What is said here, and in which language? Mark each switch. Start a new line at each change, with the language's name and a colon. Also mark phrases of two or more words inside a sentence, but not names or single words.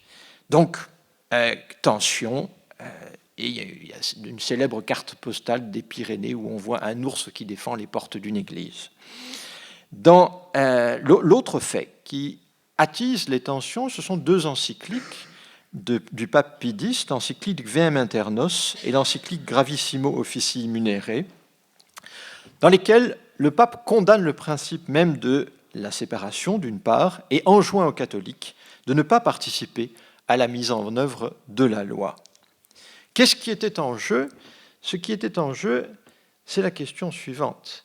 French: Donc, tension, et il y a une célèbre carte postale des Pyrénées où on voit un ours qui défend les portes d'une église. Dans l'autre fait qui attise les tensions, ce sont deux encycliques du pape Pie X, l'encyclique Verum Internos et l'encyclique Gravissimo Officii Munere, dans lesquelles le pape condamne le principe même de la séparation, d'une part, et enjoint aux catholiques de ne pas participer à la mise en œuvre de la loi. Qu'est-ce qui était en jeu ? Ce qui était en jeu, c'est la question suivante.